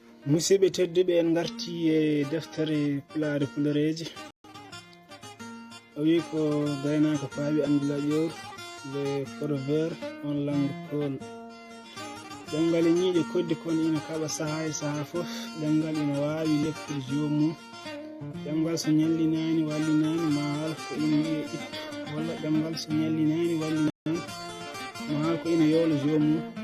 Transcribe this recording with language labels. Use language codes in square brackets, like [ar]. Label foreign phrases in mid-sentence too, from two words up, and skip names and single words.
[ff] Musidɓe tedduɓe, en garti e deftere Pulaar Fulereeji. O wi ko gaynaako faawi anndi laƴoor, [fr] le proverbe on langue Peulh. [ff] Ɗemngal e ñiiƴe koddi kono ina kaɓa sahaa e sahaa fof. Ɗemngal ina waawi leftude joomum. Ɗemngal so ñallinaani, wallinaani, ma haal ko ina wiye ittu. Walla ɗemngal so ñallinaani, wallinaani, ma haal ko ina yoola joomum.